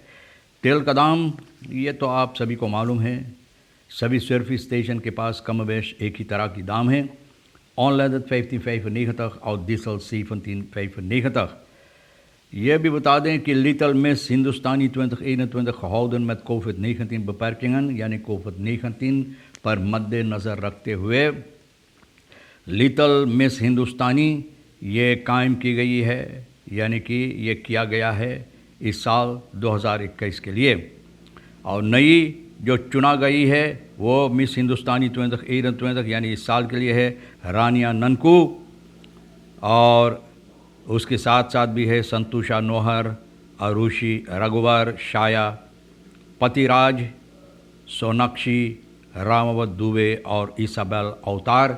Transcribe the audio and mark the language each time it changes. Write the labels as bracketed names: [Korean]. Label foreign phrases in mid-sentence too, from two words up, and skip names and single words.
[Caribbean Hindustani] तेल का दाम ये तो आप सभी को मालूम है, सभी [English] service station [Caribbean Hindustani] के पास कम बेश एक ही तरह की दाम है। ऑनलाइन 55,90 और डीजल 17,95। यह भी बता दें कि लिटल मिस हिंदुस्तानी 2021 [Dutch] gehouden met COVID-19 beperkingen, [Caribbean Hindustani] यानी COVID-19 पर मद्देनज़र रखते हुए लिटल मिस हिंदुस्तानी ये कायम की गई है, यानी कि ये किया गया है इस साल 2021 के लिए। और नई जो चुना गई है वो मिस हिंदुस्तानी 2021 यानी इस साल के लिए है रानिया ननकू, और उसके साथ साथ भी है संतोषा नोहर, अरुषि रघुवर, शाया पतिराज, सोनाक्षी, रामावत दुबे और इसाबेल अवतार।